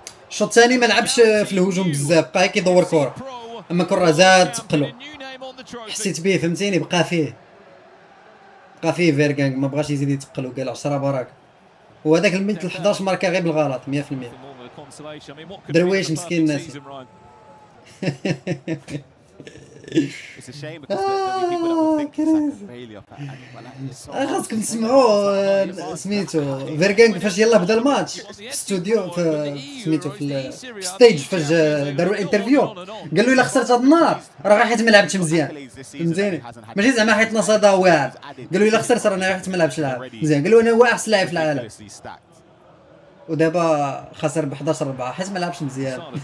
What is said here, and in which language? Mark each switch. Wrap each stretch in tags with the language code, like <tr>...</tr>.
<ar>الشوط الثاني ما لعبش في الهجوم بزاف، بقى كيدور كره، اما كره زاد تقلو، حسيت به فهمتيني، بقى فيه فيرغانغ ما بغاش يزيد يتقلو، قال 10 بركه، وهذاك الميت 11 ماركه غير بالغلط 100%. درويش مسكين الناس.</ar> <en>It's a shame because there'll be people that will think it's like a failure.</en> <ar>خاصكم تسمعوا سميتو فيرغانغ فاش يلا بدا الماتش في الاستوديو، في سميتو في ستيج، فاش داروا الانترفيو قال له الا خسرت هذا النهار راه غير حيت ما لعبتش مزيان، فهمتيني، ماشي زعما حيت نصاده واعر، قال له الا خسرت راه غير حيت ما لعبش مزيان، قال له انا هو احسن لاعب في العالم، ودابا خسر ب 11-4 حيت ما لعبش مزيان.</ar>